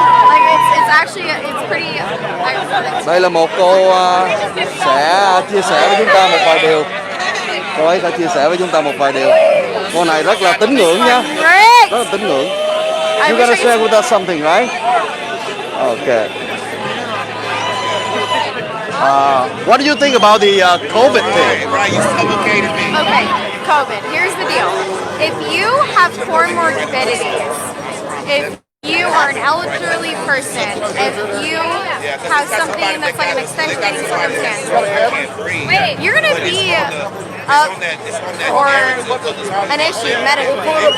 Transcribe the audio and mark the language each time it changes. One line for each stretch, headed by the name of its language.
English: Like, it's actually, it's pretty ironic.
Vietnamese: Đây là một cô sẽ chia sẻ với chúng ta một vài điều. Cô ấy sẽ chia sẻ với chúng ta một vài điều. Cô này rất là tín ngưỡng nha. Rất là tín ngưỡng.
English: You gotta share with us something, right? Okay. What do you think about the COVID thing? Okay, COVID. Here's the deal. If you have comorbidities, if you are an elderly person, if you have something that's like an extenuating circumstance, you're going to be up for an issue medically.